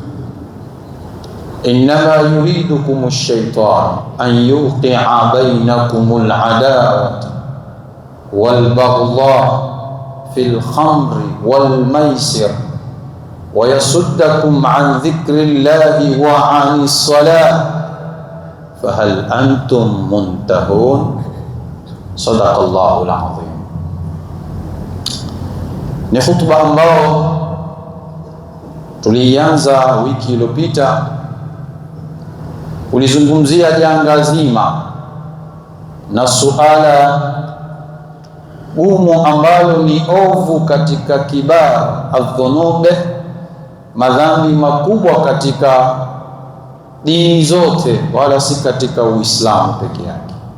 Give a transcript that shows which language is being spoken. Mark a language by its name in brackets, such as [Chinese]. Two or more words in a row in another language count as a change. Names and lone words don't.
[Arabic] إنما يريدكم الشيطان أن يوقع بينكم العداوة والبغضاء في الخمر والميسر ويصدكم عن ذكر الله وعن الصلاة فهل أنتم منتهون. صدق الله العظيم. [Swahili] Ni khutba ambao tulianza wiki iliyopita, ulizungumzia janga zima na suala gumu ambalo ni ovu katika [Arabic] كبائر الذنوب, [Swahili] madhambi makubwa katika dini zote, wala si katika Uislamu peke yake.